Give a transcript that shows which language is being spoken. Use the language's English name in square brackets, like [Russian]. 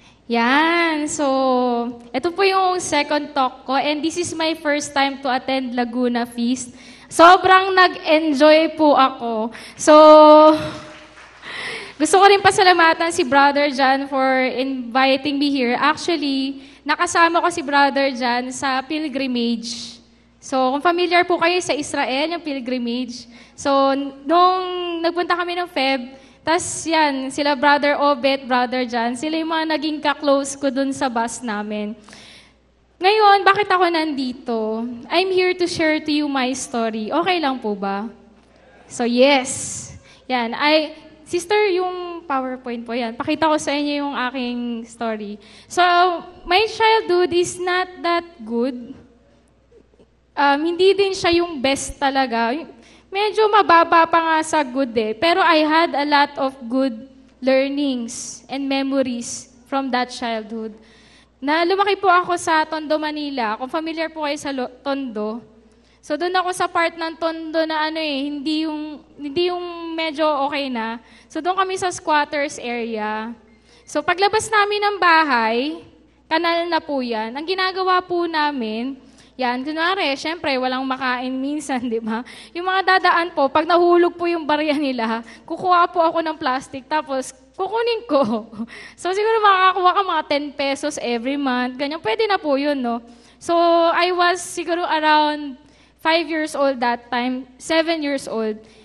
[English] Yan, so, [Filipino] ito po yung [English] second talk ko and this is my first time to attend Laguna Feast. [Filipino] Sobrang nag-enjoy po ako. So, gusto ko rin pasalamatan si Brother John [English] for inviting me here. [Filipino] Actually, nakasama ko si Brother John sa pilgrimage. So, kung familiar po kayo sa Israel, yung pilgrimage. So, nung nagpunta kami ng Feb, tas yan, sila Brother Obet, Brother John, sila yung mga naging ka-close ko dun sa bus namin. Ngayon, bakit ako nandito? [English] I'm here to share to you my story. [Filipino] Okay lang po ba? So yes. Yan, sister, yung PowerPoint po yan. Pakita ko sa inyo yung aking story. [English] So, my childhood is not that good. [Filipino] Hindi din siya yung best talaga. Medyo mababa pa nga sa good eh. [English] Pero I had a lot of good learnings and memories from that childhood. [Filipino] Na lumaki po ako sa Tondo, Manila. Kung familiar po kayo sa Tondo. So doon ako sa part ng Tondo na hindi yung medyo okay na. So doon kami sa squatters area. So paglabas namin ng bahay, kanal na po yan. Ang ginagawa po namin, yan, kunwari, syempre, walang makain minsan, di ba? Yung mga dadaan po, pag nahulog po yung barya nila, kukuha po ako ng plastic, tapos kukunin ko. So, siguro makakakuha ka mga 10 pesos every month, ganyan. Pwede na po yun, no? [English] So, I was siguro around 5 years old that time, 7 years old.